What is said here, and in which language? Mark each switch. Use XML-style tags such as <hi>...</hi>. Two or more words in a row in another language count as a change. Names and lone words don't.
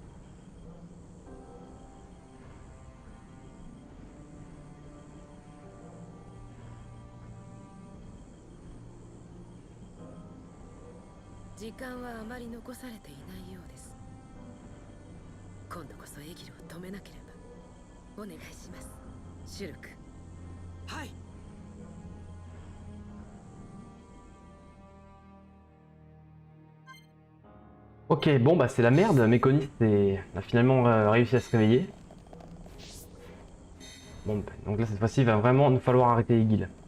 <ja>時間はあまり残されていないようです。今度こそエギルを止めなければ。お願いします、シュルク。はい。</ja> <fr>Ok, bon bah c'est la merde, Méconis a finalement réussi à se réveiller. Bon, bah, donc là cette fois-ci il va vraiment nous falloir arrêter Egil.</fr>